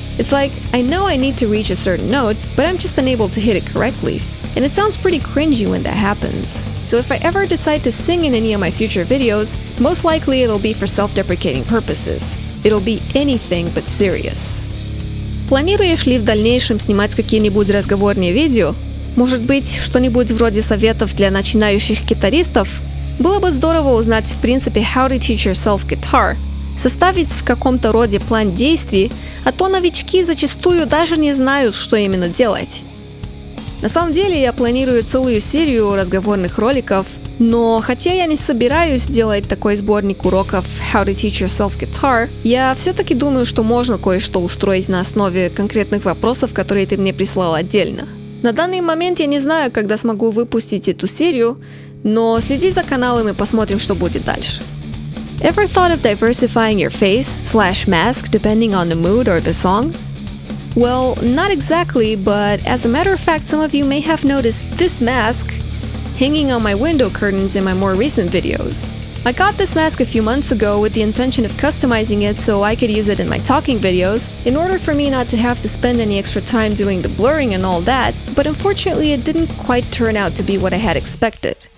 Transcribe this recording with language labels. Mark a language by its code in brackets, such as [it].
[en] It's like, I know I need to reach a certain note, but I'm just unable to hit it correctly. And it sounds pretty cringy when that happens. So if I ever decide to sing in any of my future videos, most likely it'll be for self-deprecating purposes. It'll be anything but serious. [ru] Планируешь ли в дальнейшем снимать какие-нибудь разговорные видео? Может быть, что-нибудь вроде советов для начинающих гитаристов? Было бы здорово узнать в принципе [en] how to teach yourself guitar, [ru] составить в каком-то роде план действий, а то новички зачастую даже не знают, что именно делать. На самом деле я планирую целую серию разговорных роликов, но хотя я не собираюсь делать такой сборник уроков [en] How to Teach Yourself Guitar, [ru] я все-таки думаю, что можно кое-что устроить на основе конкретных вопросов, которые ты мне прислал отдельно. На данный момент я не знаю, когда смогу выпустить эту серию, но следи за каналом и посмотрим, что будет дальше. [en] Ever thought of diversifying your face/mask depending on the mood or the song? Well, not exactly, but as a matter of fact, some of you may have noticed this mask hanging on my window curtains in my more recent videos. I got this mask a few months ago with the intention of customizing it so I could use it in my talking videos, in order for me not to have to spend any extra time doing the blurring and all that, but unfortunately it didn't quite turn out to be what I had expected.